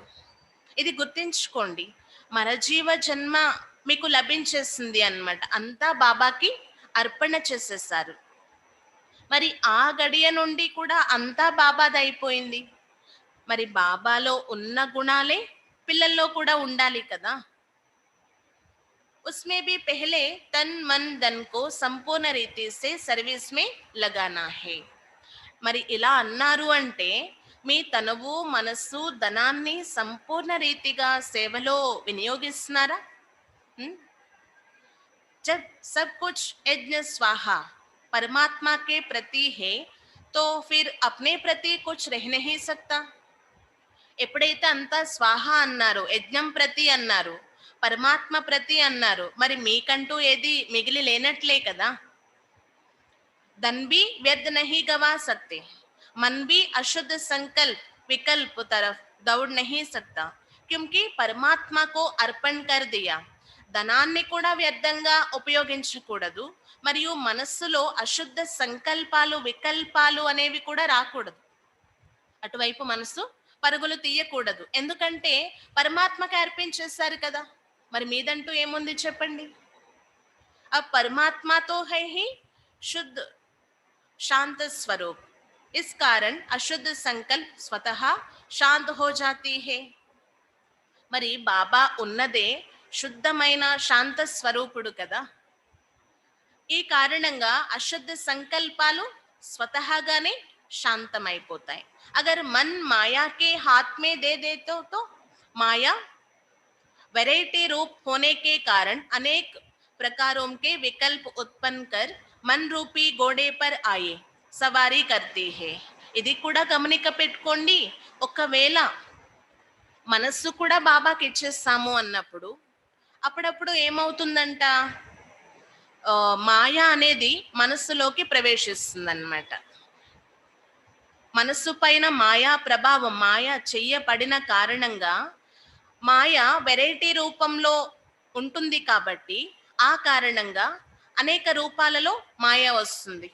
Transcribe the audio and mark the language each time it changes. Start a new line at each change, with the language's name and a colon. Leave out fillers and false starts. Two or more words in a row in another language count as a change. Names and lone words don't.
Telugu: ఇది గుర్తించుకోండి. మరజీవ జన్మ మీకు లభించేసింది అన్నమాట. అంతా బాబాకి అర్పణ చేసేసారు. మరి ఆ గడియ నుండి కూడా అంతా బాబాదైపోయింది. మరి బాబాలో ఉన్న గుణాలే పిల్లల్లో కూడా ఉండాలి కదా.
Hindi: उसमें भी पहले तन मन धन को संपूर्ण रीति से सर्विस में लगाना है.
Telugu: మరి ఇలా అన్నారు అంటే మీ తనువు మనస్సు ధనాన్ని సంపూర్ణ రీతిగా సేవలో వినియోగిస్తున్నారా?
Hindi: जब सब कुछ यज्ञ स्वाहा परमात्मा के प्रति है तो फिर अपने प्रति कुछ रह नहीं सकता.
Telugu: ఎప్పుడైతే అంతా స్వాహ అన్నారు, యజ్ఞం ప్రతి అన్నారు, పరమాత్మ ప్రతి అన్నారు, మరి మీకంటూ ఏది మిగిలి లేనట్లే కదా.
Hindi: धन भी व्यर्थ नहीं गवा सकते, मन भी अशुद्ध संकल्प विकल्प तरफ दौड़ नहीं सकता, क्योंकि परमात्मा को अर्पण कर दिया.
Telugu: ధనాన్ని కూడా వ్యర్థంగా ఉపయోగించకూడదు, మరియు మనస్సులో అశుద్ధ సంకల్పాలు వికల్పాలు అనేవి కూడా రాకూడదు. అటువైపు మనసు పరుగులు తీయకూడదు. ఎందుకంటే పరమాత్మకి అర్పించేశారు కదా. మరి మీదంటూ ఏముంది చెప్పండి.
Hindi: अब परमात्मा तो है ही शुद्ध शांत स्वरूप, इस कारण अशुद्ध संकल्प स्वतः शांत हो जाती है.
Telugu: మరి బాబా ఉన్నదే శుద్ధమైన శాంత స్వరూపుడు కదా. ఈ కారణంగా అశుద్ధ సంకల్పాలు స్వతహాగానే शांतమైపోతాయి.
Hindi: अगर मन माया के हाथ में दे दे तो माया वैरायटी रूप होने के कारण अनेक प्रकारों के विकल्प उत्पन्न कर मन रूपी घोड़े पर आए సవారీ करती है.
Telugu: ఇది కూడా గమనిక పెట్టుకోండి. ఒకవేళ మనస్సు కూడా బాబాకి ఇచ్చేస్తాము అన్నప్పుడు అప్పుడప్పుడు ఏమవుతుందంట, మాయ అనేది మనస్సులోకి ప్రవేశిస్తుంది. మనస్సు పైన మాయా ప్రభావం, మాయ చెయ్యబడిన కారణంగా మాయ వెరైటీ రూపంలో ఉంటుంది కాబట్టి ఆ కారణంగా అనేక రూపాలలో మాయ వస్తుంది.